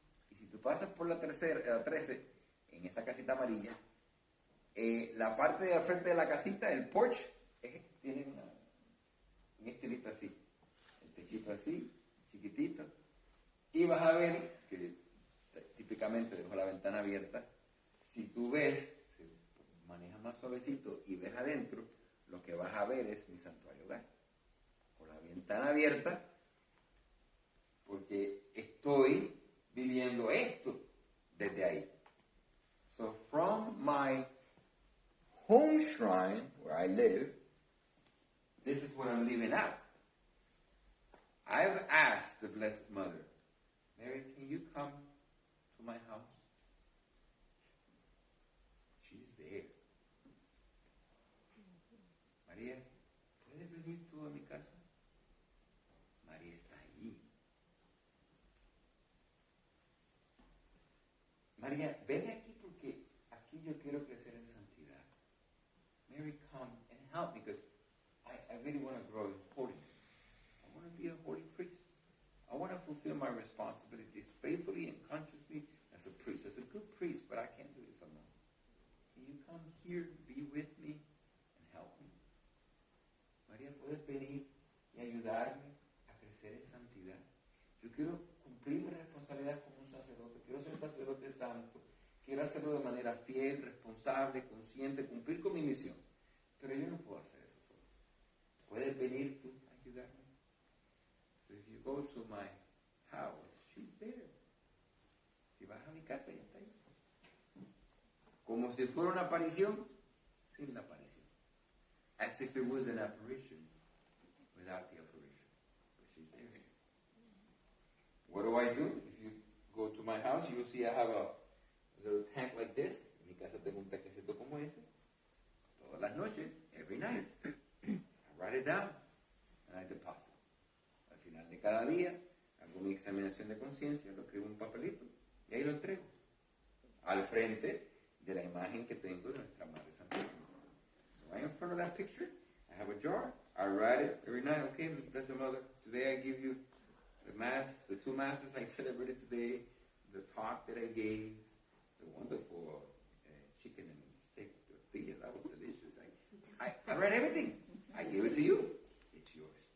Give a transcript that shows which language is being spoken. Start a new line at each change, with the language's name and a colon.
Spanish: Y si tú pasas por la 13, en esa casita amarilla, la parte de al frente de la casita, el porch, tiene un estilito así, el techito así, chiquitito, y vas a ver que típicamente dejo la ventana abierta. Si tú ves, si manejas más suavecito y ves adentro, lo que vas a ver es mi santuario hogar, con la ventana abierta, porque estoy viviendo esto desde ahí.
English: So from my home shrine, where I live, this is what I'm living out. I've asked the Blessed Mother, Mary, can you come to my house? She's there.
Spanish: María, ¿puedes venir tú a mi casa? María está allí. María, ven aquí porque aquí yo quiero crecer en santidad.
English: Mary, come and help me because I really want to grow in holiness. I want to be a holy priest. I want to fulfill my responsibilities faithfully and consciously as a priest, as a good priest, but I can't do this alone. Can you come here, be with me, and help me?
Spanish: María, ¿puedes venir y ayudarme a crecer en santidad? Yo quiero cumplir mi responsabilidad como un sacerdote. Quiero ser un sacerdote santo. Quiero hacerlo de manera fiel, responsable, consciente, cumplir con mi misión. Pero yo no puedo hacer eso solo. ¿Puedes venir tú a ayudarme?
English: So if you go to my house, she's there.
Spanish: Si vas a mi casa, ella está ahí. Como si fuera una aparición, sin la aparición.
English: As if it was an apparition without the apparition. But she's there. What do? If you go to my house, you'll see I have a little tank like this.
Spanish: En mi casa tengo un tanquecito como ese. Todas las noches,
English: every night. I write it down and I deposit.
Spanish: Al final de cada día, hago mi examinación de conciencia, lo escribo en un papelito y ahí lo entrego. Al frente de la imagen que tengo de nuestra Madre Santísima.
English: So right in front of that picture, I have a jar. I write it every night. Okay, Blessed Mother, today I give you the Mass, the 2 Masses I celebrated today, the talk that I gave, the wonderful chicken and steak tortilla, that was delicious. I read everything. I give it to you. It's yours.